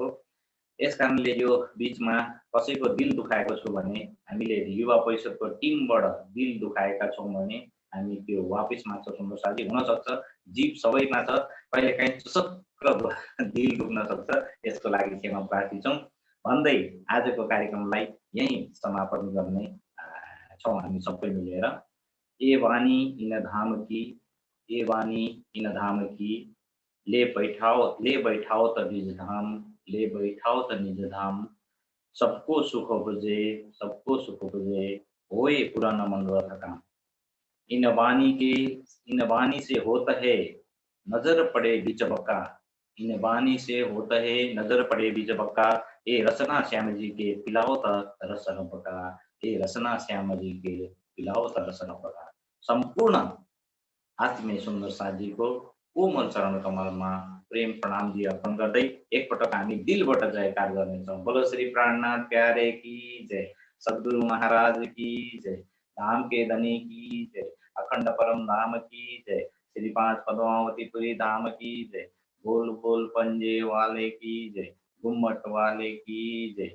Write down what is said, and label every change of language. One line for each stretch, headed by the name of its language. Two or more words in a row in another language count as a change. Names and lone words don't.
Nepali: यस कारणले यो बिचमा कसैको दिल दुखाएको छु भने, हामीले युवा परिषदको टिमबाट दिल दुखाएका छौँ भने हामी त्यो वापस माग्छौँ सुन्दर साथी। हुनसक्छ जीव सबैमा छ, कहिलेकाहीँ चुसक्क दिल दुख्न सक्छ, यसको लागि क्षमा प्रार्थी छौँ भन्दै आजको कार्यक्रमलाई यहीँ समापन गर्ने छौँ हामी सबै मिलेर।
Hindi: ए वाणी इन धाम की, ए वाणी इन धाम की, ले बैठाओ त निज धाम, ले बैठाओ त निज धाम। सबको सुख बुझे, सबको सुख बुझे, होए पूरा न मनोरथ काम। इन वाणी से होता है नजर पड़े बीच बक्का, इन वाणी से होता है नजर पड़े बीच बक्का। ए रसना श्याम जी के पिलाओ त रस बका, ए रसना श्याम जी के पिलाओ त रस बका।
Nepali: सम्पूर्ण आत्मीय सुन्दर साथीको कोमल चरण कमलमा प्रेम प्रणाम जी अर्पण गर्दै एकपटक हामी दिलबाट जयकार गर्नेछौँ।
Hindi: बोलो श्री प्राणनाथ प्यारे की जय, सद्गुरु महाराज की जय, धाम के धनी की जय, अखंड परम धाम की जय, श्री 5 पद्मावतीपुरी धाम की जय, बोल बोल पंजे वाले की जय, गुम्मट वाले की जय।